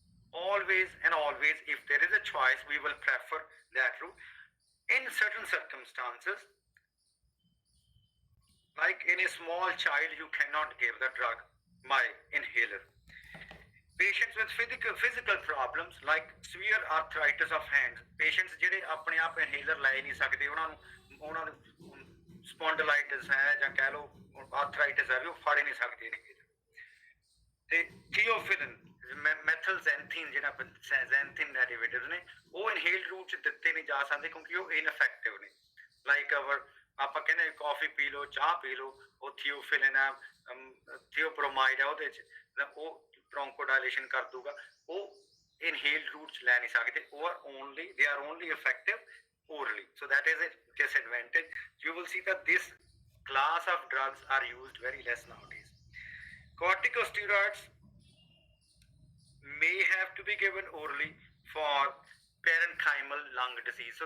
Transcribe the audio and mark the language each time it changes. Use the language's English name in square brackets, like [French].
[English] Always and always, if there is a choice, we will prefer that route. In certain circumstances, like in a small child, you cannot give the drug by inhaler. Patients with physical problems like severe arthritis of hands, [Punjabi] patients ਜਿਹੜੇ ਆਪਣੇ ਆਪ inhaler ਲੈ ਨਹੀਂ ਸਕਦੇ, ਉਹਨਾਂ ਨੂੰ spondylitis ਹੈ ਜਾਂ ਕਹਿ ਲਓ arthritis ਹੈ ਵੀ ਉਹ ਫੜ ਨਹੀਂ ਸਕਦੇ inhaler. ਤੇ theophylline, ਮੈਥਲਜ਼ੈਂਥੀਨ ਜਿਹੜਾ ਜ਼ੈਂਥੀਨ ਡੈਰੀਵੇਟਿਵਸ ਨੇ ਉਹ ਇਨਹੇਲਡ ਰੂਟ 'ਚ ਦਿੱਤੇ ਨਹੀਂ ਜਾ ਸਕਦੇ ਕਿਉਂਕਿ ਉਹ ਇਨਫੈਕਟਿਵ ਨੇ। ਲਾਈਕ ਅਵਰ ਆਪਾਂ ਕਹਿੰਦੇ ਕਾਫੀ ਪੀ ਲਓ, ਚਾਹ ਪੀ ਲਓ, ਉਹ ਥੀਓਫਿਲਿਨ ਹੈ, ਥੀਓਬਰੋਮਾਈਡ ਹੈ, ਉਹਦੇ 'ਚ ਉਹ bronchodilation ਕਰ ਦੂਗਾ, ਉਹ inhaled route 'ਚ ਲੈ ਨਹੀਂ ਸਕਦੇ। [English] ਉਹ they are only effective orally, so that is a disadvantage. You will see that this class of drugs are used very less nowadays. Corticosteroids may have to be given orally for parenchymal lung disease.